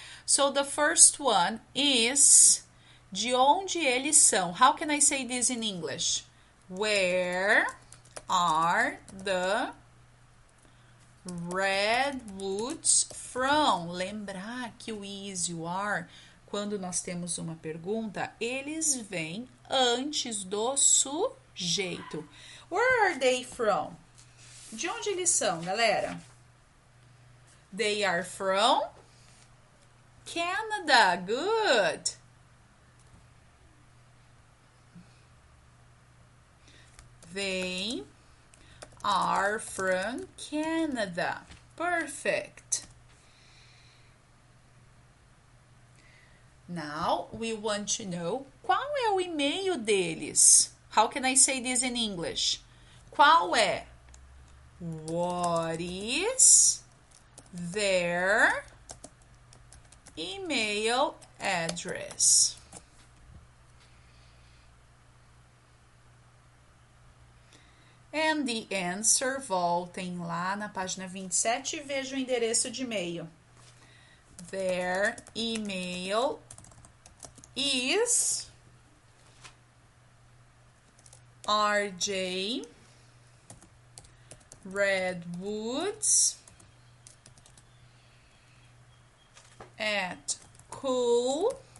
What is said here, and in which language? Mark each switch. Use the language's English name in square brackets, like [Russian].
[English] So the first one is, [Portuguese] de onde eles são? [English] How can I say this in English? Where are the Redwoods from? [Portuguese] Lembrar que o is e o are, quando nós temos uma pergunta, eles vêm antes do sujeito. [English] Where are they from? [Portuguese] De onde eles são, galera? [English] They are from Canada. Good. They are from Canada. Perfect. Now, we want to know [Portuguese] qual é o e-mail deles. [English] How can I say this in English? [Portuguese] Qual é? [English] What is their email address? And the answer, [Portuguese] voltem lá na página 27 e vejam o endereço de e-mail. [English] Their email is RJ Redwoods at cool.com.